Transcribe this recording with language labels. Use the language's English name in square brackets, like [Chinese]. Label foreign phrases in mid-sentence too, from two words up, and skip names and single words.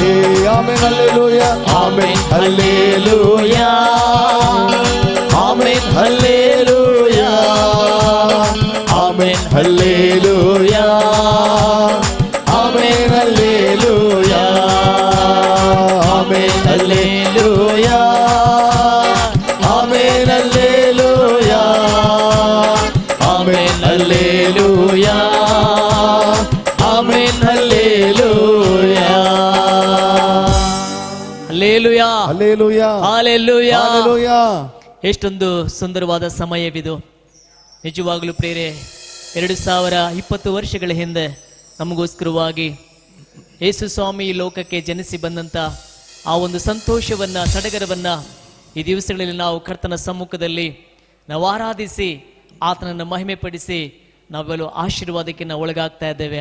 [Tamil] ஆமென் அல்லேலூயா, ஆமென் அல்லேலூயா, ஆமென் அல்லேலூயா, ஆமென் அல்லேலூயா, ஆமென் அல்லேலூயா, ஆமென் அல்லேலூயா, ஆமென் அல்லேலூயா, ஆமென் அல்லேலூயா, ஆமென் அல்லேலூயா. [Kannada] ಹಲ್ಲೆಲೂಯಾ, ಹಲ್ಲೆಲೂಯಾ, ಹಲ್ಲೆಲೂಯಾ, ಹಲ್ಲೆಲೂಯಾ. ಎಷ್ಟೊಂದು ಸುಂದರವಾದ ಸಮಯವಿದು. ನಿಜವಾಗಲೂ ಪ್ರೇರೆ, 2020 ವರ್ಷಗಳ ಹಿಂದೆ ನಮಗೋಸ್ಕರವಾಗಿ ಯೇಸು ಸ್ವಾಮಿ ಈ ಲೋಕಕ್ಕೆ ಜನಿಸಿ ಬಂದಂತ ಆ ಒಂದು ಸಂತೋಷವನ್ನ, ಸಡಗರವನ್ನ ಈ ದಿವಸಗಳಲ್ಲಿ ನಾವು ಕರ್ತನ ಸಮ್ಮುಖದಲ್ಲಿ ನಾವು ಆರಾಧಿಸಿ ಆತನನ್ನು ಮಹಿಮೆ ಪಡಿಸಿ ನಾವೆಲ್ಲ ಆಶೀರ್ವಾದಕ್ಕೆ ನಾವು ಒಳಗಾಗ್ತಾ ಇದ್ದೇವೆ.